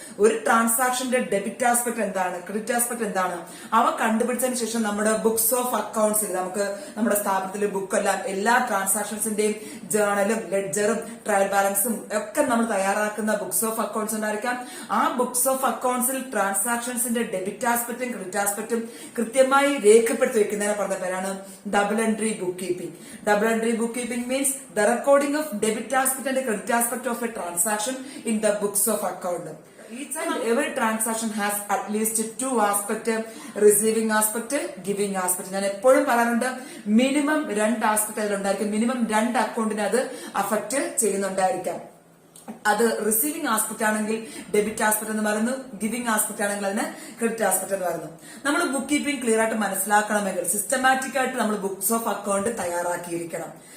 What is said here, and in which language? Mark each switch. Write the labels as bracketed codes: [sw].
[ml] ഒരു ട്രാൻസാക്ഷന്റെ debit aspect എന്താണ്, ക്രെഡിറ്റ് ആസ്പെക്ട് എന്താണ്, അവ കണ്ടുപിടിച്ചതിന് ശേഷം നമ്മുടെ ബുക്സ് ഓഫ് അക്കൗണ്ട്സിൽ നമുക്ക് നമ്മുടെ സ്ഥാപനത്തിലെ ബുക്കെല്ലാം എല്ലാ ട്രാൻസാക്ഷൻസിന്റെയും ജേർണലും ലെഡ്ജറും ട്രയൽ ബാലൻസും ഒക്കെ നമ്മൾ തയ്യാറാക്കുന്ന ബുക്സ് ഓഫ് അക്കൗണ്ട്സ് ഉണ്ടായിരിക്കാം. ആ ബുക്സ് ഓഫ് അക്കൗണ്ട്സിൽ ട്രാൻസാക്ഷൻസിന്റെ ഡെബിറ്റ് ആസ്പെക്ടും ക്രെഡിറ്റ് ആസ്പെക്ടും കൃത്യമായി രേഖപ്പെടുത്തി വെക്കുന്നതിനെ പറഞ്ഞ പേരാണ് double entry book keeping. [en] Double entry book keeping means the recording of debit aspect and credit aspect of a transaction in the books of account. Each and every transaction has at least two aspects, receiving aspect, giving aspect. [ml] ഞാൻ എപ്പോഴും പറയാറുണ്ട്, minimum 2 aspect അതിലുണ്ടായിരിക്കും. Minimum 2 അക്കൗണ്ടിനെ അത് affect ചെയ്യുന്നുണ്ടായിരിക്കാം. അത് receiving aspect ആണെങ്കിൽ debit aspect എന്ന് പറയുന്നു, giving aspect ആണെങ്കിൽ അതിന് ക്രെഡിറ്റ് ആസ്പെക്ട് എന്ന് പറയുന്നു. നമ്മൾ ബുക്ക് കീപ്പിംഗ് ക്ലിയർ ആയിട്ട് മനസ്സിലാക്കണമെങ്കിൽ സിസ്റ്റമാറ്റിക് ആയിട്ട് നമ്മൾ ബുക്സ് ഓഫ് അക്കൗണ്ട് തയ്യാറാക്കിയിരിക്കണം.